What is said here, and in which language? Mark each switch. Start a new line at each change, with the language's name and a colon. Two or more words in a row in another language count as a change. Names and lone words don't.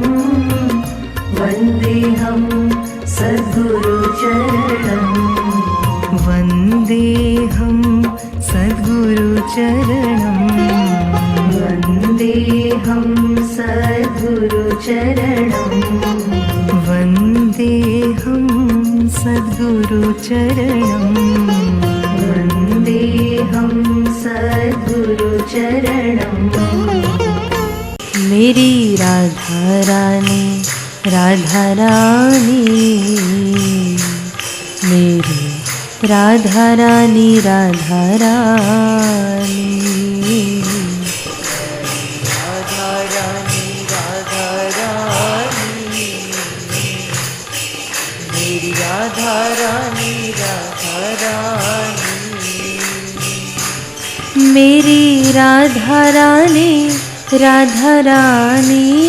Sanskrit: वन्देऽहं सद्गुरुचरणम् वन्देऽहं सद्गुरुचरणम् वन्देऽहं सद्गुरुचरणम् वन्देऽहं सद्गुरुचरणम् वन्देऽहं सद्गुरुचरणम्
Hindi: मेरी राधा रानी राधा रानी मेरी राधा रानी राधा रानी राधा रानी राधा रानी मेरी राधा रानी राधा रानी मेरी राधा रानी राधा रानी